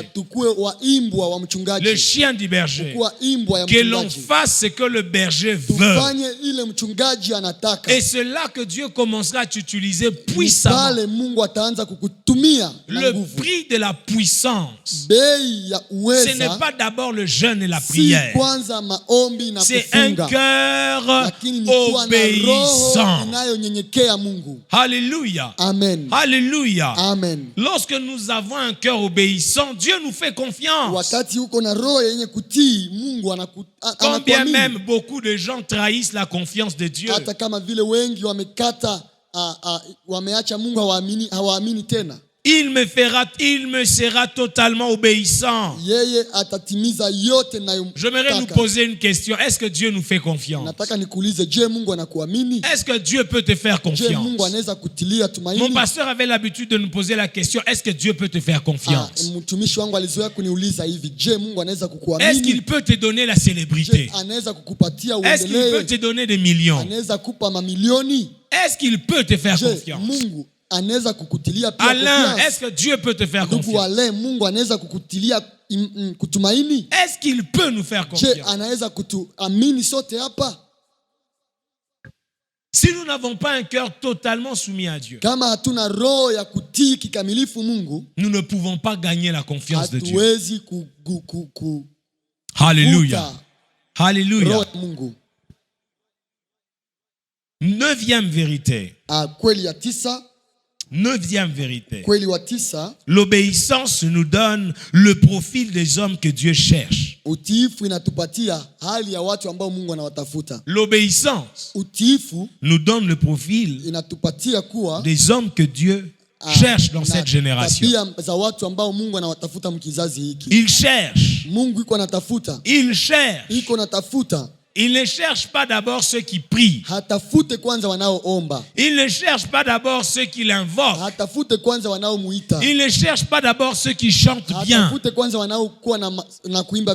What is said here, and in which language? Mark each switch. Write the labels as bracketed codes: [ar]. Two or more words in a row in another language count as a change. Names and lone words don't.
[sw] tukue waimbwa wa [fr] Le [sw] mchungaji. [fr] chien du berger. [sw] Kuwa imbwa ya [fr] Que l'on [sw] mchungaji. [fr] fasse ce que le berger veut. [sw] Tufanye ile mchungaji anataka. [fr] Et c'est là que Dieu commencera à t'utiliser puissamment. [sw] Pale Mungu ataanza kukutuma kutumia na [fr] Le [sw] nguvu. [fr] prix de la puissance, [sw] Bei ya [fr] ce n'est [sw] uweza [fr] pas d'abord le jeûne et la [sw] si [fr] prière. [sw] kwanza maombi na [fr] C'est un [sw] kufunga, [fr] cœur [sw] lakini ni kuwa na roho [fr] obéissant. [sw] inayonyenyekea Mungu. [fr] Alléluia. [sw] Amen. [fr] Alléluia. [sw] Amen. [fr] Lorsque nous avons un cœur obéissant, Dieu nous fait confiance. [sw] Wakati uko na roho yenye kutii Mungu [fr] Quand bien [sw] anakuamini. [fr] même beaucoup de gens trahissent la confiance de Dieu. [sw] Hata kama vile wengi wamekata wameacha Mungu, hawaamini tena. [fr] Il me sera totalement obéissant. [sw] Yeye atatimiza yote nayomtaka. [fr] J'aimerais nous poser une question. Est-ce que Dieu nous fait confiance? [sw] Nataka nikuulize, je, Mungu anakuamini? [fr] Est-ce que Dieu peut te faire [sw] Je, Mungu [fr] confiance? [sw] anaweza kutilia tumaini? [fr] Mon pasteur avait l'habitude de nous poser la question, est-ce que Dieu peut te faire confiance? [sw] Mtumishi wangu alizoea kuniuliza hivi, je, Mungu anaweza [fr] Est-ce [sw] kukuamini? [fr] qu'il peut te donner la [sw] Je, [fr] célébrité? [sw] anaweza kukupatia [fr] Est-ce qu'il peut te [sw] uendelee? [fr] donner des millions? [sw] Anaweza kupa mamilioni? [fr] Est-ce qu'il peut te faire [sw] Je, [fr] confiance? [sw] Mungu anaweza kukutilia pia [fr] Alain, confiance? est-ce que Dieu peut te faire [sw] Ndugu [fr] confiance? [sw] wale, Mungu anaweza kukutilia kutumaini? [fr] Est-ce qu'il peut nous faire [sw] Je, [fr] confiance? [sw] anaweza kutuamini sote hapa? [fr] Si nous n'avons pas un cœur totalement soumis à Dieu, [sw] Kama hatuna roho ya kutii kikamilifu Mungu, [fr] nous ne pouvons pas gagner la confiance de Dieu. [sw] hatuwezi [fr] Alléluia. [sw] roho [fr] Alléluia. [sw] ya Mungu. [fr] 9e vérité. [sw] Kweli ya 9, [fr] 9e vérité. [sw] kweli wa 9, [fr] L'obéissance nous donne le profil des hommes que Dieu cherche. [sw] utiifu inatupatia hali ya watu ambao Mungu anawatafuta. [fr] L'obéissance [sw] Utiifu [fr] nous donne le profil [sw] inatupatia kuwa [fr] des hommes que Dieu cherche dans [sw] na [fr] cette génération. [sw] tabia za watu ambao Mungu anawatafuta mkizazi hiki. [fr] Il cherche. [sw] Mungu iko anatafuta, [fr] Il cherche. [sw] iko natafuta. [fr] Il ne cherche pas d'abord ceux qui prient. [sw] Hatafute kwanza wanaoomba, [fr] Il ne cherche pas d'abord ceux qui l'invoquent. [sw] hatafute kwanza wanaomuita, [fr] Il ne cherche pas d'abord ceux qui chantent bien. [sw] hatafute kwanza wanaokuwa na kuimba